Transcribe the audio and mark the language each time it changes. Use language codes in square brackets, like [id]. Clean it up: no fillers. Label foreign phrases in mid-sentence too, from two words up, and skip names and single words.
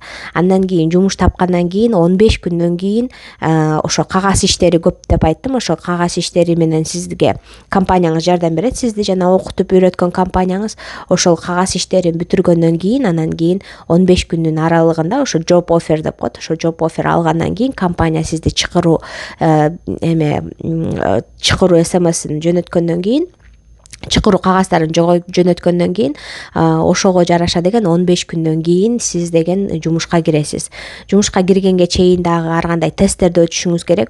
[ky] Андан кийин жумуш тапкандан кийин 15 күндөн кийин ошо кагаз иштери көп деп айттым. Ошо кагаз иштери менен сизге компанияңыз жардам берет. Сизди жана окутуп үйрөткөн компанияңыз ошол кагаз иштерин бүтүргөндөн кийин, анан кийин 15 күндүн аралыгында ошо [en] job offer [ky] деп коет. Ошо [en] job offer [ky] алгандан кийин компания сизди чакыруу SMS-ин жөнөткөндөн кийин, чакыруу кагаздарын жөнөткөндөн кийин, ошого жараша деген 15 күндөн кийин сиз деген жумушка киресиз. Жумушка киргенге чейин дагы ар кандай тесттерди өтүшүңүз керек.